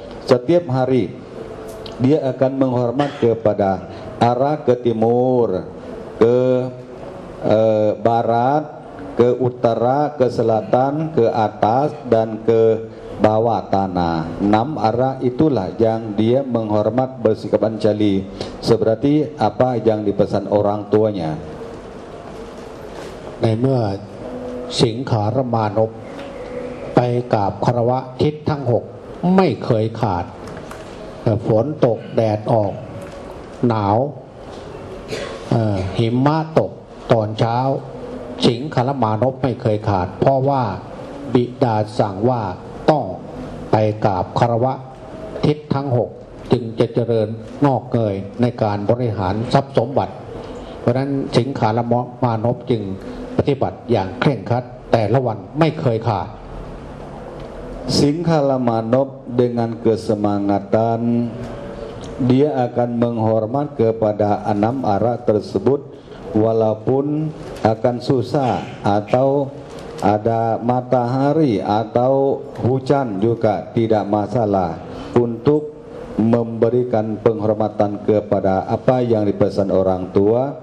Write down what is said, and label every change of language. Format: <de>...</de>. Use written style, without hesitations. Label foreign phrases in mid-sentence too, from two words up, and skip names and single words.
<id>Setiap hari dia akan menghormat kepada arah ke timur, ke barat, ke utara, ke selatan, ke atas, dan ke bawah tanah. 6 arah itulah yang dia menghormat, bersikap ancali, seperti apa yang dipesan orang tuanya.</id> <th>ในเมื่อสิงขารมานพไปกราบคารวะทิศทั้ง 6ไม่เคยขาด ฝนตกแดดออกหนาว หิมะตกตอนเช้าสิงขารมานพไม่เคยขาด เพราะว่าบิดาสั่งว่าต้องไปกราบคารวะทิศทั้ง 6จึงจะเจริญงอกเงยในการบริหารทรัพย์สมบัติ เพราะนั้นสิงขารมานพจึงปฏิบัติอย่างเคร่งครัดแต่ละวันไม่เคยขาด</th> <id>Singhalamanop dengan kesemangatan dia akan menghormat kepada 6 arah tersebut walaupun akan susah atau ada matahari atau hujan juga tidak masalah untuk memberikan penghormatan kepada apa yang dipesan orang tua.</id>